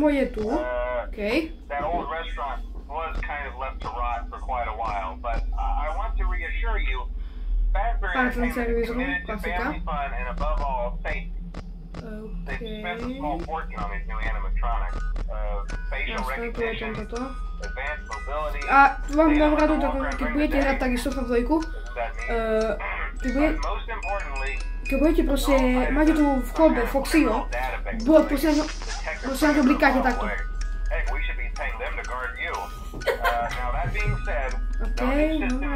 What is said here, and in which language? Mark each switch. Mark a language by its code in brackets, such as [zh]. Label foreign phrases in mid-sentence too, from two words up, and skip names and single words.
[en] That old restaurant was kind of left to rot for quite a while, but I want to reassure you, Fazbear Entertainment is committed to family fun and above all, safety. They've spent a small fortune on these new animatronics. Facial recognition, advanced mobility. [sk] A vám dám radu, keď budete hrať takisto v dvojku, keď budete proste, máte tu v kolbe Foxyho, proste na to blikáte takto. Okej, dobre.